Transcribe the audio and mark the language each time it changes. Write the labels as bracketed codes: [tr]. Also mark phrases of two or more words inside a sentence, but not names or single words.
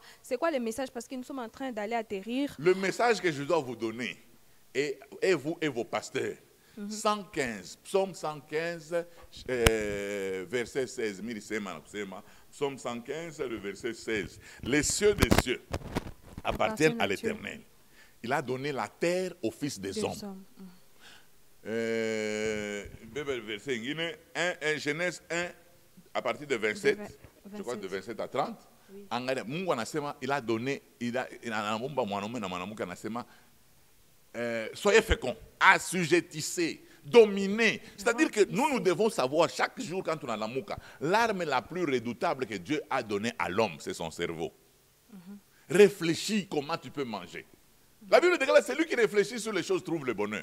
[fr] C'est quoi le message? Parce que nous sommes en train d'aller atterrir. Le message que je dois vous donner, et vous et vos pasteurs, 115, psaume 115, verset 16, psaume 115, le verset 16. Les cieux des cieux appartiennent à l'Éternel. Il a donné la terre au fils des hommes. Verset 1, Genèse 1, à partir de 27, je crois de 27 à 30. [sw] Angalia, Mungu anasema, [fr] il a donné, [sw] anaomba mwanaume na mwanamke anasema, [fr] soyez féconds, assujettissez, dominez. C'est-à-dire que nous devons savoir chaque jour quand on a la mouka, l'arme la plus redoutable que Dieu a donnée à l'homme, c'est son cerveau. Réfléchis comment tu peux manger. La Bible dit que c'est lui qui réfléchit sur les choses trouve le bonheur.